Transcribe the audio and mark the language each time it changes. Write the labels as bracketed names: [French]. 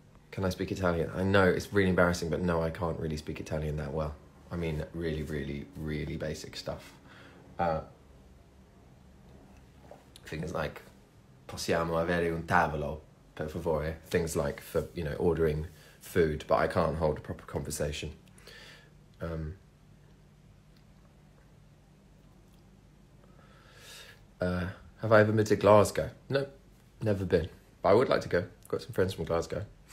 [English] Can I speak Italian? I know it's really embarrassing, but no, I can't really speak Italian that well. I mean, really, really, really basic stuff. Things like, [Italian] possiamo avere un tavolo, per favore. [English] Things like for, you know, ordering food, but I can't hold a proper conversation. Have I ever been to Glasgow? No, never been. But I would like to go. I've got some friends from Glasgow.